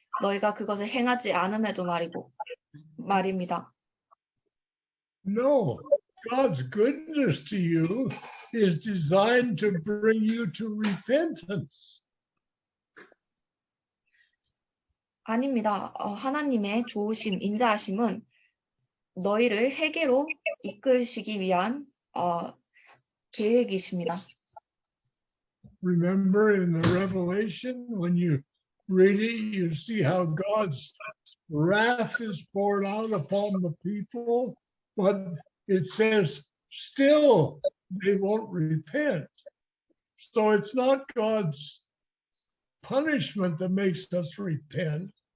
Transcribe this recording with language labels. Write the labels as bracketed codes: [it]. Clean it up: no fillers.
[ko] 너희가 그것을 행하지 않음에도 말입니다. [en] No, God's goodness to you is designed to bring you to repentance. [ko] 아닙니다. 하나님의 좋으심, 인자하심은 너희를 회개로 이끌시기 위한 계획이십니다. [en] Remember in the Revelation, when you read it, you see how God's wrath is poured out upon the people, but it says still they won't repent. So it's not God's punishment that makes us repent.